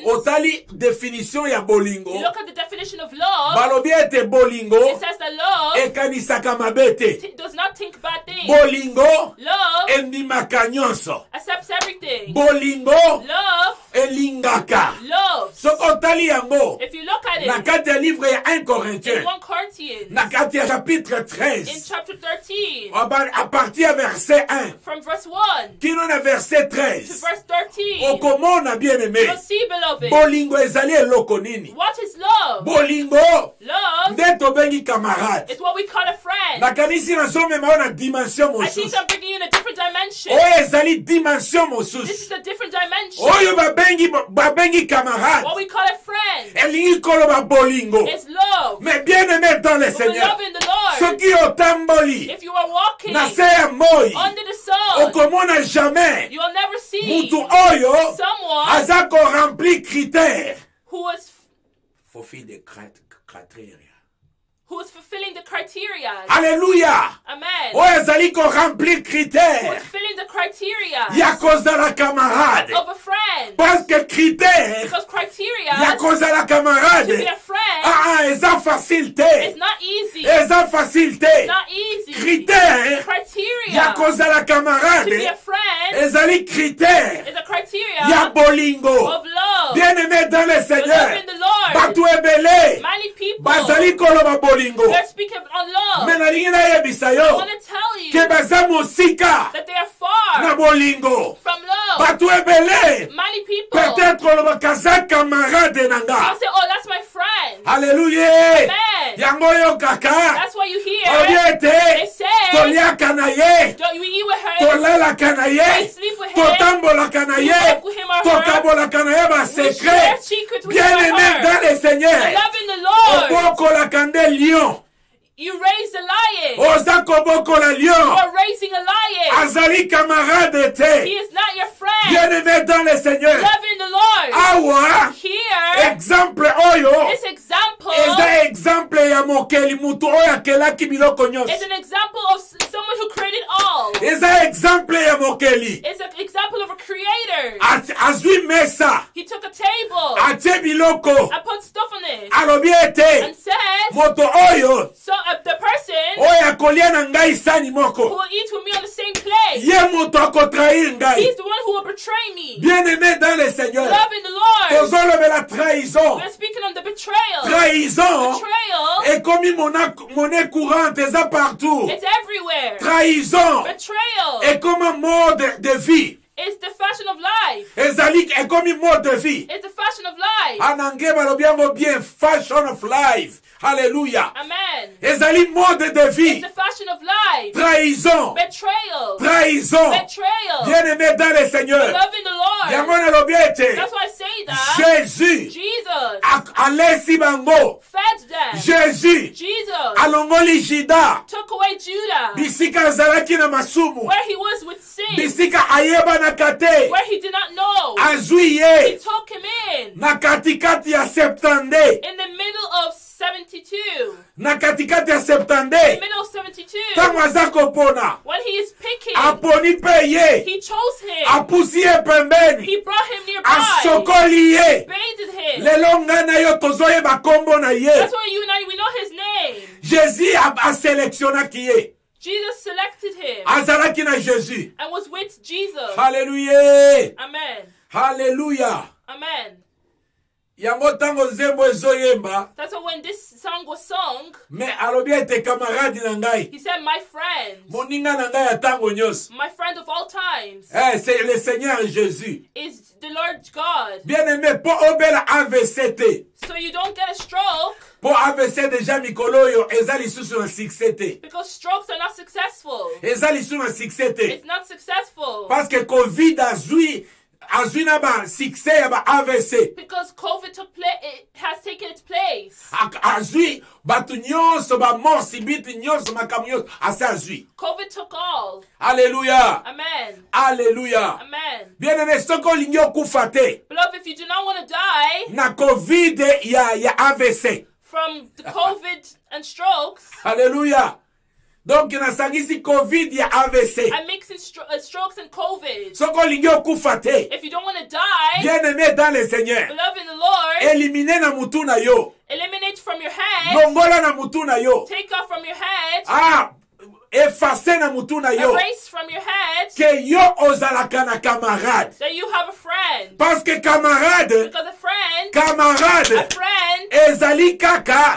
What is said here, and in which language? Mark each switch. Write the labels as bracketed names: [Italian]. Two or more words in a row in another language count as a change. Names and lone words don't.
[Lingala] otali définition ya bolingo [English] you look at the definition of love, [Lingala] balobi ete bolingo [English] it says that love [Lingala] ekanisaka mabe te. [English] does not think bad things. [Lingala] Bolingo [English] Love [Lingala] endimaka nyonso. [English] accepts everything. [Lingala] Bolingo [English] Love [Lingala] elingaka. [English] loves. [Lingala] Soki otali yango [English] If you look at [Lingala] na [English] it [Lingala] kati ya livre ya 1 [English] in [Lingala] Corinthiens [English] 1 Corinthians, [Lingala] na kati ya chapitre [English] in [Lingala] 13 [English] chapter 13, [Lingala] à partir ya verset 1 [English] from verse 1 [Lingala] kino na verset [English] to [Lingala] 13 [English] verse 13, [Lingala] okomona [French] bien aimé [English] you'll see, beloved, [Lingala] bolingo ezali eloko nini. [English] what is love? [Lingala] Bolingo [English] Love [Lingala] nde tobengi camarade. [English] is what we call a friend. [Lingala] nakanisi nazomema yo na dimension [English] I think [Lingala] mosusu [English] I'm bringing you in a different dimension. [Lingala] oyo ezali dimension [English] This is [Lingala] mosusu [English] a different dimension. [Lingala] oyo babengi camarade [English] What we call a friend [Lingala] elingi koloba bolingo. [English] is love. [French] Mais bien aimé dans le [English] But we [French] Seigneur, [English] love in the Lord. [Lingala] soki otamboli [English] If you are walking [Lingala] na se ya moi [English] under the sun, [Lingala] okomona jamais [English] you will never see [Lingala] mutu oyo [English] someone [Lingala] aza korempli critère [English] who is [Lingala] fofi de cratère. [English] fulfilling the criteria. [Lingala] Alléluia. [English] Amen. [Lingala] oyo ezali korempli [English] Who [Lingala] critère [English] is filling the criteria [Lingala] ya kozala camarade. [English] of a friend. [French] Parce que critère [English] Because criteria [Lingala] ya kozala [English] to be [Lingala] camarade [English] a friend [Lingala] eza facile te. [English] is not easy. [Lingala] Eza facile te. [English] Not easy. [Lingala] Critère [English] Criteria [Lingala] ya kozala [English] to be a [Lingala] camarade [English] friend [Lingala] ezali critère [English] is a criteria [Lingala] ya bolingo. [English] of love. [French] Bien aimé dans le [English] The love [French] Seigneur, [English] in the Lord. [Lingala] bato ebele [English] Many people [Lingala] bazali koloba bolingo. [English] they're speaking on love. [Lingala] Me nalingi nayebisa [English] I [Lingala] yo [English] want to tell you [Lingala] ke baza mosika [English] that they are far [Lingala] na bolingo. [English] from love. [Lingala] Bato ebele [English] Many people [Lingala] peut-être kolobaka za camarade na nga. [English] I'll say, oh, that's my friend. [Lingala] Alléluia. [English] Amen. [Lingala] Yango yo kaka [English] That's why you hear [Lingala] olie [English] they [Lingala] te [English] say, [Lingala] toliaka na ye [English] don't we eat with her? [Lingala] tolalaka na ye [English] We sleep with him. [Lingala] totambolaka na [English] We [Lingala] ye [English] walk with him or her. [Lingala] tokabolaka na ye [English] We [Lingala] basekret. [English] share secrets with [French] Bien [English] him or [French] aimé [English] her. [French] dans le Seigneur, [English] Love in the Lord. [Lingala] obokolaka nde lion. [English] You raise a lion. [Lingala] Oza kobokola [English] You [Lingala] lion [English] are raising a lion. [Lingala] azali camarade [English] He [Lingala] te. [English] is not your friend. [French] Bien aimé dans le Seigneur, [English] Love in the Lord. [Lingala] awa [English] Here, [Lingala] exemple oyo [English] this example [Lingala] eza exemple ya mokeli mutu oyo akelaki biloko [English] is [Lingala] nyonso. [English] an example of someone who created all. [Lingala] Eza exemple ya mokeli [English] It's an example of a creator. [Lingala] azwi mesa [English] He took a table [Lingala] atie biloko [English] and put stuff on it [Lingala] alobi ete [English] and said, [Lingala] moto oyo [English] so the person [Lingala] oyo akolia na ngai sani [English] who [Lingala] moko [English] will eat with me on the same plate, [Lingala] ye moto akotrahir ngai. [English] he's the one who will betray me. [French] Bien aimé dans le Seigneur, [English] Love in the Lord. [Lingala] tozolobela trahison. [English] We're speaking on the betrayal. [Lingala] Trahison [English] Betrayal, [Lingala] ekomi [French] monnaie courante [Lingala] eza partout. [English] it's everywhere. [Lingala] Trahison [English] Betrayal [Lingala] ekoma [French] mode de vie. [English] is the fashion of life. [Lingala] Ezali ekomi [French] mode de vie. [English] It's the fashion of life. [French] En anglais [Lingala] balobi yango bien, [English] fashion of life. [Lingala] Alléluia. [English] Amen. [Lingala] Ezali [French] mode de [English] It's [Lingala] vie. [English] the fashion of life. [Lingala] Trahison. [English] Betrayal. [Lingala] Trahison. [English] Betrayal. [French] Bien aimé dans le Seigneur. [English] Love in the Lord. [Lingala] Yango nalobi ete [English] That's why I say that. [Lingala] Jésus [English] Jesus [Lingala] alesi bango. [English] fed them. [Lingala] Jésus [English] Jesus [Lingala] alongoli Juda [English] took away Judah, [Lingala] bisika azalaki na masumu, [English] where he was with sin, [Lingala] bisika ayebanaka te, [English] where he did not know. [Lingala] azwi [English] He [Lingala] ye [English] took him in [Lingala] na katikati ya septande, [English] in the middle of 72. [Lingala] na katikati ya [English] In the [Lingala] septande, [English] middle of 72. [Lingala] ntango aza kopona [English] When he is picking, [Lingala] aponi mpe ye, [English] he chose him. [Lingala] apusi ye pembeni, [English] He brought him nearby. [Lingala] asokoli ye. [English] Bathed him. [Lingala] Lelo ngai na yo tozoyeba kombo na ye. [English] That's why you and I, we know his name. [Lingala] Jésus aselektionaki ye, [English] Jesus selected him [Lingala] azalaki na Jésus. [English] and was with Jesus. [Lingala] Haleluya. [English] Amen. [Lingala] Haleluya. [English] Amen. [Lingala] Yango tango nzembo ezoyemba, [English] That's why when this song was sung, [Lingala] me alobi ete camarade na ngai, [English] he said, my friend, [Lingala] moninga na ngai ya tango nyonso. [English] my friend of all times, [French] C'est le Seigneur Jésus. [English] is the Lord God. [French] Bien aimé, [Lingala] po obela AVC te. [English] So you don't get a stroke [Lingala] Po AVC déjà mikolo yo eza lisusu na succès te. [English] Because strokes are not successful. [Lingala] Eza lisusu na succès te. [English] It's not successful. [French] Parce que [Lingala] Covid azui na ba succès ya ba AVC. [English] Because COVID it has taken its place. [Lingala] Azui batu nyonso ba morsi biti nyonso makamu nyonso asa azui. [English] COVID took all. [Lingala] Alléluia. [English] Amen. [Lingala] Alléluia. [English] Amen. [Lingala] Bien-aimé, soko lingi okufa te. [English] Beloved, if you do not want to die [Lingala] Na Covid ya AVC. [English] from the COVID and strokes, [Lingala] Alléluia. Donc nasangisi Covid ya AVC. [English] I'm mixing strokes and COVID. [Lingala] Soko lingi okufa te. [English] If you don't want to die, [French] Bien-aimé dans le Seigneur. [English] beloved in the Lord, [Lingala] Éliminer na mutu na yo. [English] eliminate from your head, [Lingala] Longola na mutu na yo. [English] take off from your head, [Lingala] Effacer na mutu na yo. [English] erase from your head [Lingala] Que yo ozalaka na camarade. [English] that you have a friend. [French] Parce que camarade, [English] Because a friend [Lingala] camarade, ezali kaka.